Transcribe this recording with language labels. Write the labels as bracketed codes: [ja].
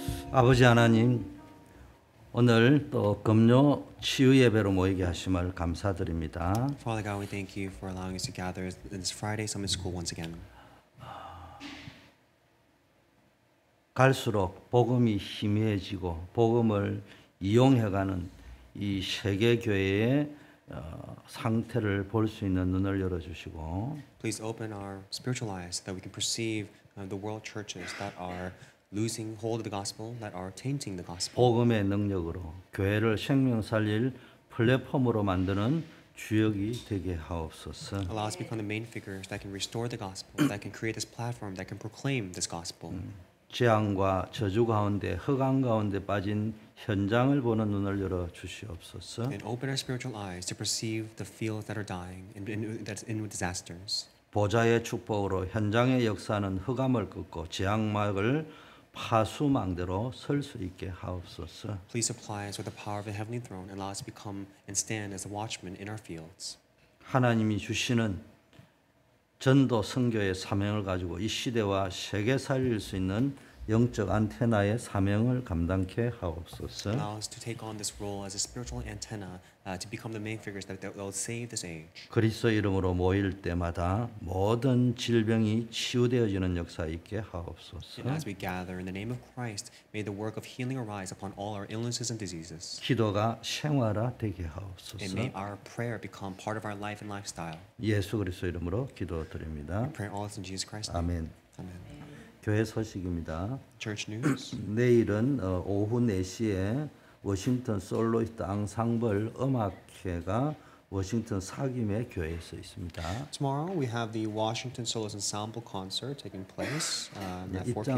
[ko] 아버지 하나님, 오늘 또 금요 치유 예배로 모이게 하심을 감사드립니다. [en] Father God, we thank you for allowing us to gather in this Friday Summit School once again. [ko] 갈수록 복음이 희미해지고 복음을 이용해가는 이 세계 교회의 상태를 볼 수 있는 눈을 열어주시고, [en] Please open our spiritual eyes so that we can perceive the world churches that are losing hold of the gospel, that are tainting the gospel. [ko] 복음의 능력으로 교회를 생명 살릴 플랫폼으로 만드는 주역이 되게 하옵소서. [en] Allow us to become the main figures that can restore the gospel, that can create this platform, that can proclaim this gospel. [ko] 재앙과 저주 가운데 흑암 가운데 빠진 현장을 보는 눈을 열어 주시옵소서. [en] And open our spiritual eyes to perceive the fields that are dying and that's in disasters. [ko] 보좌의 축복으로 현장의 역사는 흑암을 꺾고 재앙막을 파수망대로 설 수 있게 하옵소서. [en] Please supply us with the power of the heavenly throne and allow us to become and stand as a watchman in our fields. [ko] 하나님이 주시는 전도 선교의 사명을 가지고 이 시대와 세계 살릴 수 있는 영적 안테나의 사명을 감당케 하옵소서. [en] Allow us to take on this role as a spiritual antenna to become the main figures that will save this age. [ko] 그리스도 이름으로 모일 때마다 모든 질병이 치유되어지는 역사 있게 하옵소서. [en] And as we gather in the name of Christ, may the work of healing arise upon all our illnesses and diseases. [ko] 기도가 생활화 되게 하옵소서. [en] And may our prayer become part of our life and lifestyle. [ko] 예수 그리스도 이름으로 기도드립니다. [en] We pray all this in Jesus Christ's name. [ko] 아멘. [en] Amen. [ko] 교회 소식입니다. [en] Church news. [ko] 내일은 오후 4시에 워싱턴 솔로이스트 앙상블 음악회가 워싱턴 사김의 교회에서 있습니다. [en] Tomorrow we have the Washington Soloist Ensemble concert taking place at 4 p.m.